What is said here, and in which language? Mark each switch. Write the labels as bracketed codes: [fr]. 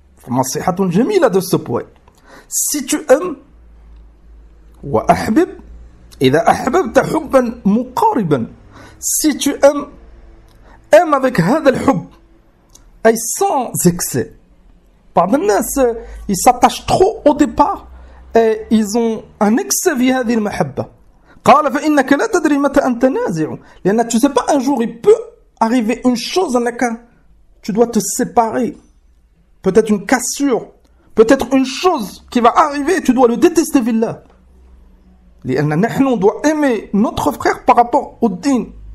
[ar] نصيحة جميلة [fr] de ce point. Si tu aimes [ar] وأحبب إذا أحببت حبا مقاربا. [fr] Si tu aimes avec [ar] هذا الحب, أي [fr] sans excès. [ar] بعض الناس [fr] ils s'attachent trop au départ et ils ont un excès [ar] في هذه المحبة. قال فإنك لا تدري متى أنت نازع. [fr] لأن tu sais pas, un jour il peut arriver une chose dans laquelle tu dois te séparer. Peut-être une cassure, peut-être une chose qui va arriver et tu dois le détester, villa. On doit aimer notre frère par rapport au din.